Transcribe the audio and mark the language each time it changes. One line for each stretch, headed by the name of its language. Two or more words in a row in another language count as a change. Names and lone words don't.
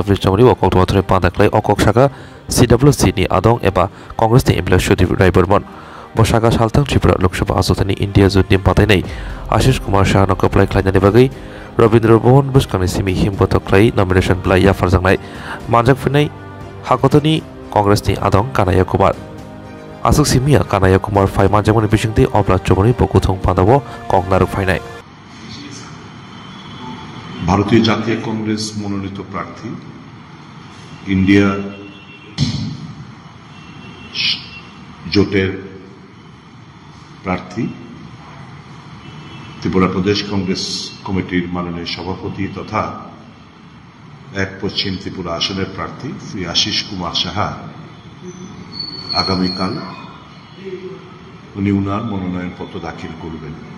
Kok Borok: अफिस चौमनि अकक थमाथुरै पादाख्लाय अकक शाखा CWC नि आदं एबा कांग्रेसनि एमएलए सुदीप राय बर्मन बसागा सालथां त्रिपुरा लोकसभा आसुकथायनि इंडिया जुटनि बादायनाय आशिष कुमार साहानो कप्लाय खालायनायनि बागै रवीन्द्र भवन बुसखांनि सिमि हिमबथख्लाय नमिनेशन प्लाइ याफारजांनाय मानजाफैनाय हागतनि कांग्रेसनि आदं कानाया कुमार आसुक सिमिया कानाया कुमार फाइ मानजामनि बिसिंति अब्ला चौमनि बकुथं पादाव कंगनार फाइनाय
Bangla: ভারতীয় জাতীয় কংগ্রেস মনোনীত প্রার্থী ইন্ডিয়া জোটের প্রার্থী ত্রিপুরা প্রদেশ কংগ্রেস কমিটির মাননীয় সভাপতি তথা এক পশ্চিম ত্রিপুরা আসনের প্রার্থী শ্রী আশিস কুমার সাহা আগামীকাল উনি উনার মনোনয়নপত্র দাখিল করবেন।